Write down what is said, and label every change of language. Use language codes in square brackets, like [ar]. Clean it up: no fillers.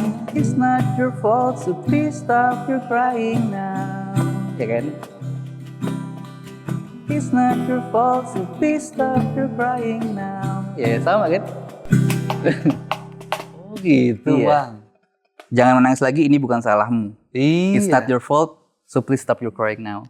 [en] It's not your fault, so please stop your crying now. [id] Ya kan? [en] It's not your fault, so please stop your crying now. [id] Ya sama kan? Oh gitu bang. Jangan menangis lagi, ini bukan salahmu. Iya. [en] It's not your fault, so please stop your crying now.